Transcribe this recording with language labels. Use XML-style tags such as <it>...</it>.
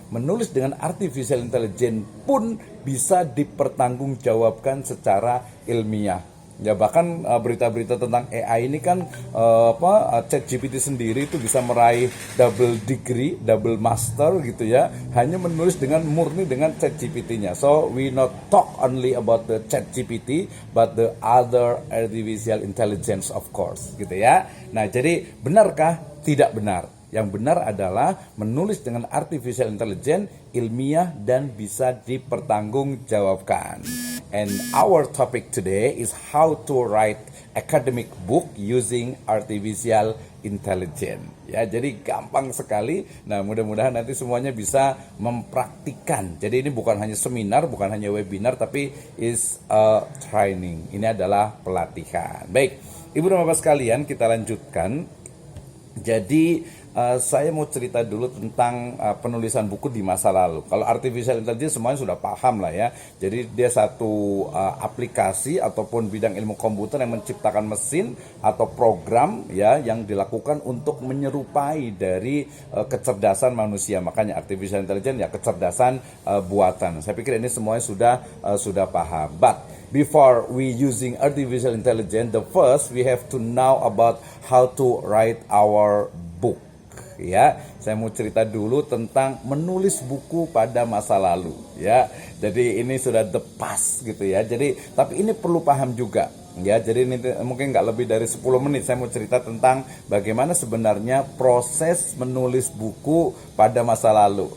<id>Menulis dengan artificial intelligence pun bisa dipertanggungjawabkan secara ilmiah. Ya, bahkan berita-berita tentang AI ini kan ChatGPT sendiri itu bisa meraih double degree, double master gitu ya, hanya menulis dengan murni dengan ChatGPT-nya.</id> <en>So we not talk only about the ChatGPT but the other artificial intelligence of course</en> <id>gitu ya. Nah, jadi benarkah? Tidak benar. Yang benar adalah menulis dengan artificial intelligence ilmiah dan bisa dipertanggungjawabkan.</id> <en>And our topic today is how to write academic book using artificial intelligence.</en> <id>Ya, jadi gampang sekali. Nah, mudah-mudahan nanti semuanya bisa mempraktikkan. Jadi ini bukan hanya seminar, bukan hanya webinar, tapi</id> <en>is a training.</en> <id>Ini adalah pelatihan. Baik, Ibu dan Bapak sekalian, kita lanjutkan. Jadi saya mau cerita dulu tentang penulisan buku di masa lalu. Kalau artificial intelligence semuanya sudah paham lah ya. Jadi dia satu aplikasi ataupun bidang ilmu komputer yang menciptakan mesin atau program ya yang dilakukan untuk menyerupai dari kecerdasan manusia. Makanya artificial intelligence ya kecerdasan buatan. Saya pikir ini semuanya sudah paham.</id> <en>But before we using artificial intelligence, the first we have to know about how to write our book.</en> <id>Ya, saya mau cerita dulu tentang menulis buku pada masa lalu. Ya, jadi ini sudah</id> <en>the past</en> <id>gitu ya. Jadi, tapi ini perlu paham juga. Ya, jadi ini mungkin nggak lebih dari 10 menit saya mau cerita tentang bagaimana sebenarnya proses menulis buku pada masa lalu.</id>